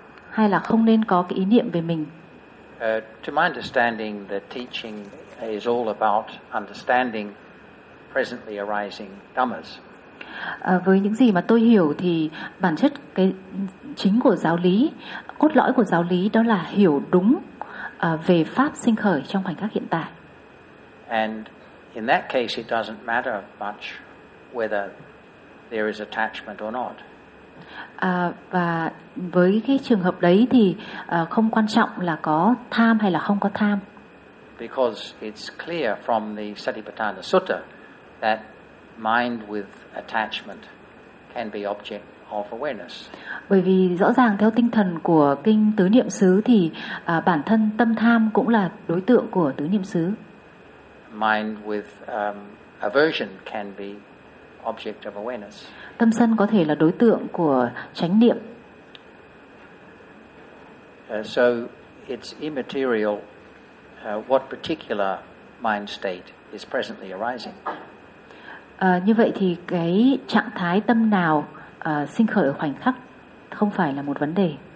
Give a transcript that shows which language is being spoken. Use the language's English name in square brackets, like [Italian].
[Vietnamese] Hay là không nên có cái ý niệm về mình. [English] To my understanding, the teaching is all about understanding presently arising dhammas. [Vietnamese] Với những gì mà tôi hiểu thì bản chất cái chính của giáo lý, cốt lõi của giáo lý đó là hiểu đúng về pháp sinh khởi trong khoảnh khắc hiện tại. [English] And in that case it doesn't matter much whether there is attachment or not. [Vietnamese] Và với cái trường hợp đấy thì không quan trọng là có tham hay là không có tham. [English] Because it's clear from the Satipatthana Sutta that mind with attachment can be object of awareness. [Vietnamese] Bởi vì rõ ràng theo tinh thần của kinh Tứ Niệm Xứ thì bản thân tâm tham cũng là đối tượng của Tứ Niệm Xứ. [English] Mind with aversion can be object of awareness. [Vietnamese] Tâm sân có thể là đối tượng của chánh niệm. [English] So it's immaterial what particular mind state is presently arising. [Vietnamese] Như vậy thì cái trạng thái tâm nào sinh khởi ở khoảnh khắc không phải là một vấn đề.